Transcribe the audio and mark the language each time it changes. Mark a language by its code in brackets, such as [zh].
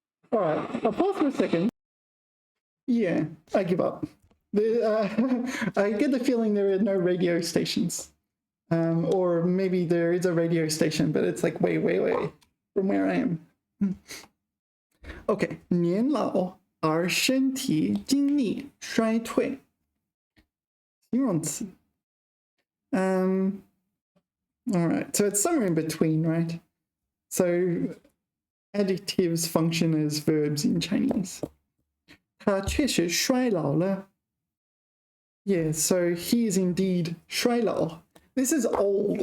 [en] All right, I'll pause for a second. Yeah, I give up. I get the feeling there are no radio stations. Or maybe there is a radio station, but it's like way from where I am. [zh] Okay, 年老而身体精力衰退。形容词。 [en] All right, so it's somewhere in between, right? So adjectives function as verbs in Chinese. [zh] 他确实衰老了。 [en] Yeah, so he is indeed 衰老. This is old.